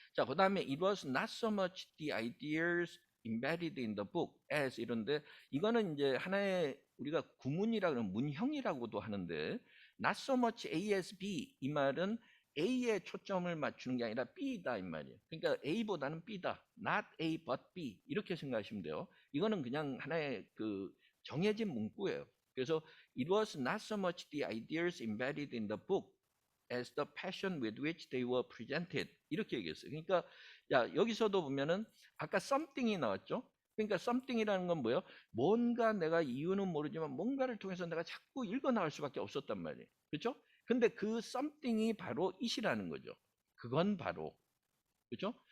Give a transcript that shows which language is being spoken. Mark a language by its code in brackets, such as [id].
[ko] 자, 그 다음에 [en] it was not so much the ideas embedded in the book as [ko] 이런데, 이거는 이제 하나의 우리가 구문이라 그러면 문형이라고도 하는데, [en] not so much A as B [ko] 이 말은 A에 초점을 맞추는 게 아니라 B다 이 말이에요. 그러니까 A보다는 B다. [en] not A but B [ko] 이렇게 생각하시면 돼요. 이거는 그냥 하나의 그 정해진 문구예요. 그래서 [en] it was not so much the ideas embedded in the book as the passion with which they were presented [ko] 이렇게 얘기했어요. 그러니까 여기서도 보면은 아까 something이 나왔죠. 그러니까 something이라는 건 뭐예요? 뭔가 내가 이유는 모르지만 뭔가를 통해서 내가 자꾸 읽어나갈 수밖에 없었단 말이에요. 그렇죠? 근데 그 something이 바로 it이라는 거죠. 그건 바로. 그렇죠?